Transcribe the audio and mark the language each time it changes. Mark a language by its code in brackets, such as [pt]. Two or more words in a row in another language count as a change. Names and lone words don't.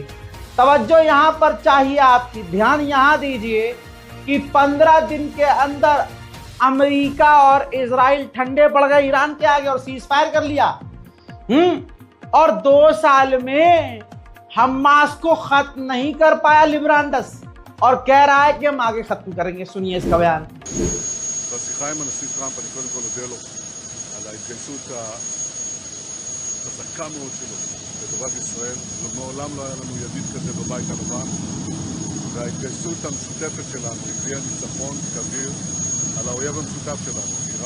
[hi] तवज्जो यहाँ पर चाहिए आपकी, ध्यान यहाँ दीजिए कि 15 दिन के अंदर अमेरिका और इजराइल ठंडे पड़ गए ईरान के आगे और सीज फायर कर लिया। और 2 साल में हमास को खत्म नहीं कर पाया लिब्रांडस, और कह रहा है कि हम आगे खत्म करेंगे। सुनिए इसका बयान। [he] בשיחה עם הנשיא טראמפ אני קודם כל אודה לו על ההתגייסות החזקה מאוד שלו לטובת ישראל, ומעולם לא היה לנו ידיד כזה בבית הלבן, וההתגייסות המשותפת שלנו הביאה ניצחון כביר על האויב המשותף שלנו, איראן.